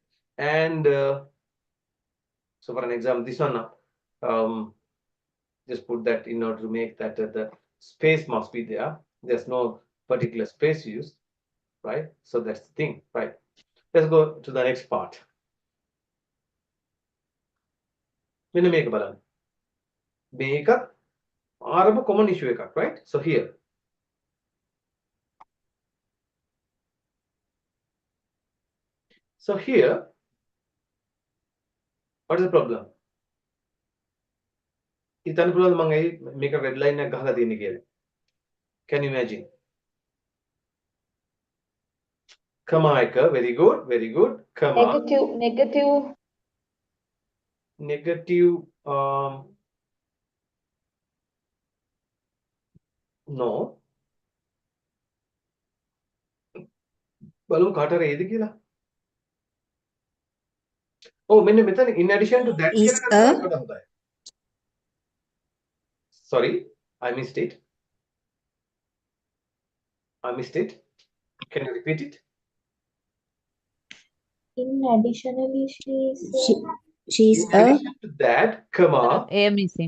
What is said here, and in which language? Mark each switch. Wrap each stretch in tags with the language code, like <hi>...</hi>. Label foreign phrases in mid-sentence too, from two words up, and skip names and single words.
<en>And so for an example, this one now, just put that in order to make that the space must be there. There's no particular space used, right? So that's the thing, right? Let's go to the next part.</en> <si>මෙන්න මේක බලන්න. මේක ආරම්භ</si> <en>common issue</en> <si>එකක්,</si> <en>right? So here. So here, what is the problem?</en> <si>හිතන්න පුළුවන්ද මම ඇයි මේක</si> <en>red line</en> <si>එකක් ගහලා තියෙන්නේ කියලා?</si> <en>Can you imagine? Comma එක, very good, very good. Comma. Negative, no.</en> <si>බලමු කාට හරි එයිද කියලා.</si> <en>Oh,</en> <si>මෙන්න මෙතන</si> <en>in addition to that Is</en> <si>කියලා</si> <en>a.</en> <si>ගත්තා හොඳයි.</si> <en>Sorry, I missed it. Can you repeat it? In additionally, She's In addition to that, comma. A missing.</en>